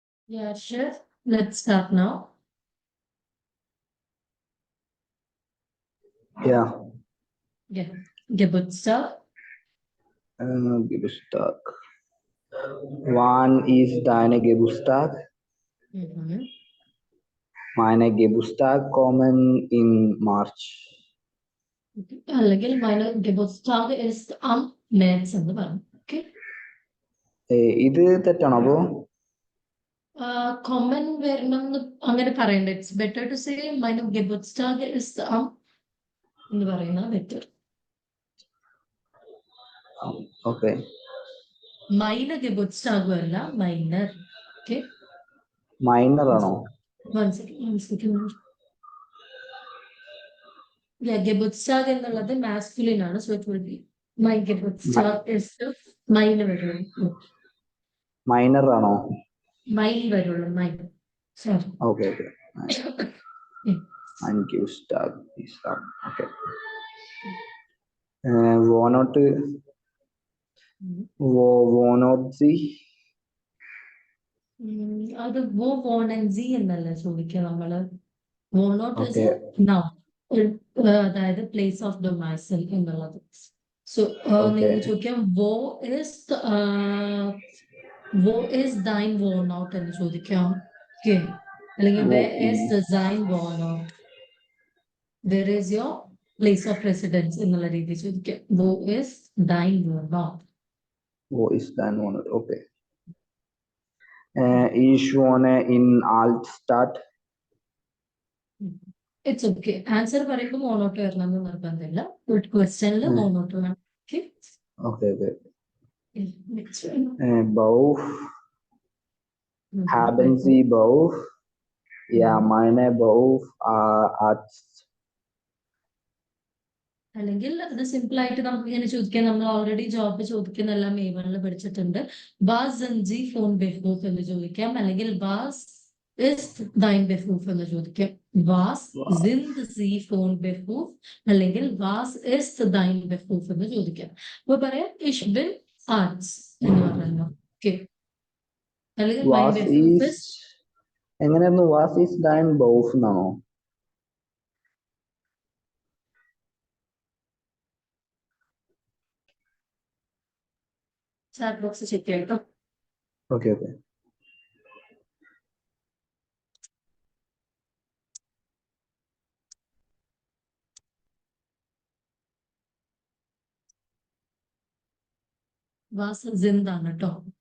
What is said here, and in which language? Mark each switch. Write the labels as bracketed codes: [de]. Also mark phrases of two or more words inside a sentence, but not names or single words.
[en] Yeah, sure. Let's start now. Yeah. Yeah. [de] Geburtstag. Geburtstag. Wann ist deine Geburtstag? Mhm. Meine Geburtstag kommen in March. അല്ലെങ്കിൽ meine Geburtstag ist am März [ml] എന്ന് പറഞ്ഞു. [de] Okay. [ml] ഇത് തെറ്റാണോ അപ്പോ? Common വരണം അങ്ങനെ പറയണ്ട. [en] It's better to say [de] meine Geburtstag ist am [ml] എന്ന് പറയുന്നത് [en] better. [ml] ഓക്കെ. [de] Meine Geburtstag അല്ല minor. Okay. [ml] മൈനർ ആണോ? [en] One second. Yeah, Geburtstag എന്നുള്ളത് masculine ആണ്. So it will be my Geburtstag is mine വരുള്ളൂ. [ml] മൈനർ ആണോ? Mine വരുള്ളൂ. [en] Mine. Sorry. [ml] ഓക്കെ ഓക്കെ. [de] Mein Geburtstag ist am. [ml] ഓക്കെ. [de] Wohnort Wohnort Sie. [ml] അത് വോ വോൺ സി എന്നല്ല ചോദിക്കുക നമ്മള്. വോണോട്ട് ഓക്കെ. [en] നൗ അതായത് place of domicile എന്നുള്ളത്. [ml] സോ ഓക്കെ. നിങ്ങൾ ചോദിക്കാം [de] Wo ist dein Wohnort [ml] എന്ന് ചോദിക്കാം. ഓക്കെ. അല്ലെങ്കിൽ [en] Wo where is the [de] sein wohnort? [en] Where is your place of residence [ml] എന്നുള്ള രീതി ചോദിക്കാം. [de] Wo ist dein wohnort? Wo ist dein Wohnort? Okay. Ich wohne in Altstadt. [en] It's okay. [ml] ആൻസർ പറയുമ്പോൾ മോണോട്ട് വരണം എന്ന് നിർബന്ധമില്ല. ക്വസ്റ്റ്യനിൽ മോണോട്ട് വേണം. [en] Okay. Okay, okay. Next one. [de] Bau. Haben Sie Bau? Ja, meine Bau Arzt. [ml] അല്ലെങ്കിൽ അത് സിമ്പിൾ ആയിട്ട് നമുക്ക് ഇങ്ങനെ ചോദിക്കാം. നമ്മൾ [en] already job [ml] ചോദിക്കുന്നെല്ലാം A1 പഠിച്ചിട്ടുണ്ട്. [de] Was sind Sie von Beruf [ml] എന്ന് ചോദിക്കാം. അല്ലെങ്കിൽ [de] Was ist dein Beruf [ml] എന്ന് ചോദിക്കാം. [de] Was sind Sie von Beruf അല്ലെങ്കിൽ Was ist dein Beruf [ml] എന്ന് ചോദിക്കാം. അപ്പൊ പറയാം [de] ich bin Arzt [ml] എന്ന് പറയുന്നു. ഓക്കെ. [de] അല്ലെങ്കിൽ mein Beruf ist [ml] എങ്ങനെയായിരുന്നു? [de] Was ist dein Beruf [ml] എന്നാണോ? [en] chat box check ചെയ്യട്ടോ. [ml] ഓക്കെ ഓക്കെ. [de] Was sind [ml] ആണ് കേട്ടോ.